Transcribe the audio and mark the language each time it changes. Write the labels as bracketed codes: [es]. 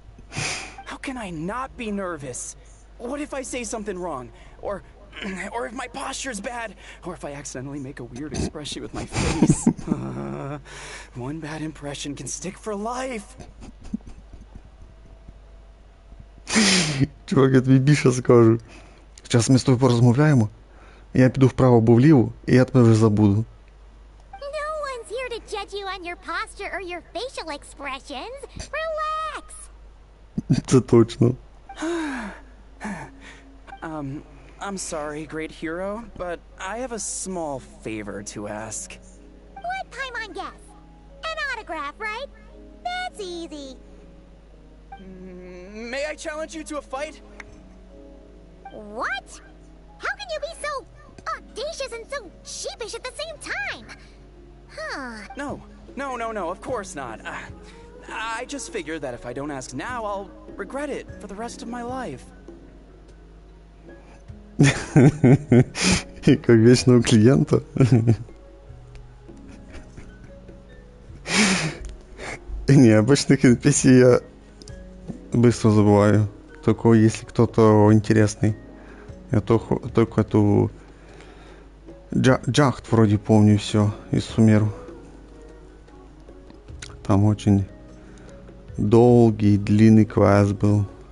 [en] How can I not be nervous? What if I say something wrong? Or if my posture's bad? Or if I accidentally make a weird expression with my face? One bad impression can stick for life. [uk] Чувак, я тобі більше скажу. Зараз ми з тобою порозмовляємо, я піду вправо або вліво, і я тебе вже забуду. [en] No one's here to judge you on your posture or your facial expressions. Relax! [uk] Це точно. [en] I'm sorry, great hero, but I have a small favor to ask. What Paimon guess? An autograph, right? That's easy. May I challenge you to a fight? What? How can you be so audacious and so sheepish at the same time? Huh. No, of course not. I just figured that if I don't ask now, I'll regret it for the rest of my life. [ru] Как вечного клиента. Не, обычных NPC я быстро забываю. Только если кто-то интересный. Я только эту Джахт вроде помню все из Сумеру. Там очень долгий, длинный квест был.